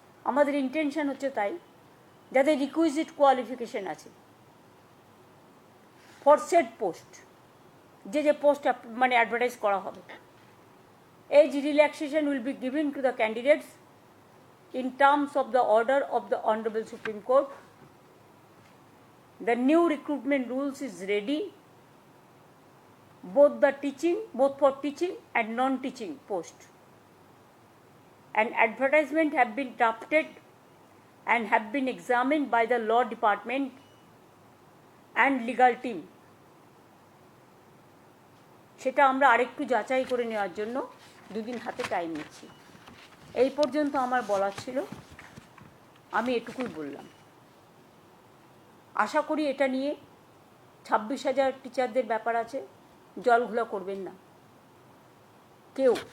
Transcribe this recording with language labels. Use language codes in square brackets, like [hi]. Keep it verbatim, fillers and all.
[bn] আমাদের ইন্টেনশন হচ্ছে তাই, যাদের রিকুইজিট কোয়ালিফিকেশান আছে ফর সেট পোস্ট, যে যে পোস্ট মানে অ্যাডভার্টাইজ করা হবে। [en] As relaxation will be given to the candidates in terms of the order of the honourable supreme court. The new recruitment rules is ready, both the teaching both for teaching and non teaching post. An advertisement have been drafted and have been examined by the law department and legal team. [bn] সেটা আমরা আরেকটু যাচাই করে নেওয়ার জন্য দুদিন হাতে time নিচ্ছি। এই পর্যন্ত আমার বলার ছিল, আমি এটুকুই বললাম। আশা করি এটা নিয়ে ছাব্বিশ হাজার টিচারদের ব্যাপার আছে, জলঘোলা করবেন না কেউ।